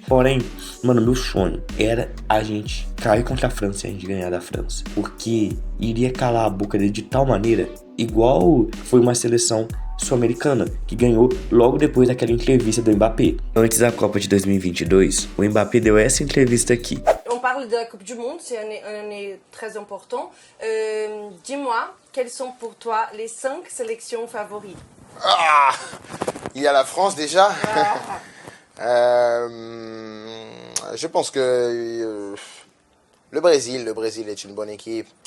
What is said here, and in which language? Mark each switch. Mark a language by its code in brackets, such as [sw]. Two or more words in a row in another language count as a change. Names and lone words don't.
[pt] Porém, mano, meu sonho era a gente cair contra a França e a gente ganhar da França, porque iria calar a boca dele de tal maneira, igual foi uma seleção sul-americana que ganhou logo depois daquela entrevista do Mbappé. Antes da Copa de 2022, o Mbappé deu essa entrevista aqui. [fr] On parle de la Coupe du Monde, c'est une année très importante. Dis-moi, quelles sont pour toi les 5 sélections favorites? Il y a la France déjà. Je pense que le Brésil est une bonne équipe.